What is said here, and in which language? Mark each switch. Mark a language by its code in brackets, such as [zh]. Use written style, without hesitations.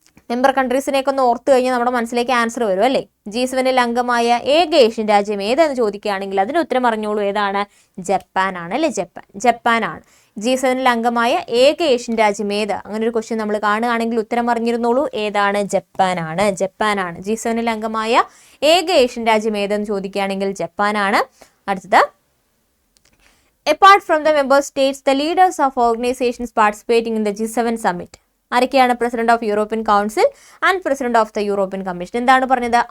[ml] Member കൺട്രീസിനെയൊക്കെ ഒന്ന് ഓർത്തു കഴിഞ്ഞാൽ നമ്മുടെ മനസ്സിലേക്ക് ആൻസർ വരും അല്ലേ? G7 അംഗമായ ഏക ഏഷ്യൻ രാജ്യം ഏതെന്ന് ചോദിക്കുകയാണെങ്കിൽ അതിന് ഉത്തരം അറിഞ്ഞോളൂ. ഏതാണ്? ജപ്പാൻ ആണ് അല്ലേ? ജപ്പാനാണ്. G7 അംഗമായ ഏക ഏഷ്യൻ രാജ്യം ഏത്? അങ്ങനെ ഒരു ക്വസ്റ്റ്യൻ നമ്മൾ കാണുകയാണെങ്കിൽ ഉത്തരം അറിഞ്ഞിരുന്നോളൂ. ഏതാണ്? ജപ്പാനാണ്. G7 അംഗമായ ഏക ഏഷ്യൻ രാജ്യം ഏതെന്ന് ചോദിക്കുകയാണെങ്കിൽ ജപ്പാനാണ്. അടുത്തത്, [en] apart from the member states, the leaders of organizations participating in the G7 summit [ml] ആരൊക്കെയാണ്? [en] President of European council and president of the European commission. [ml] എന്താണ് പറഞ്ഞത്?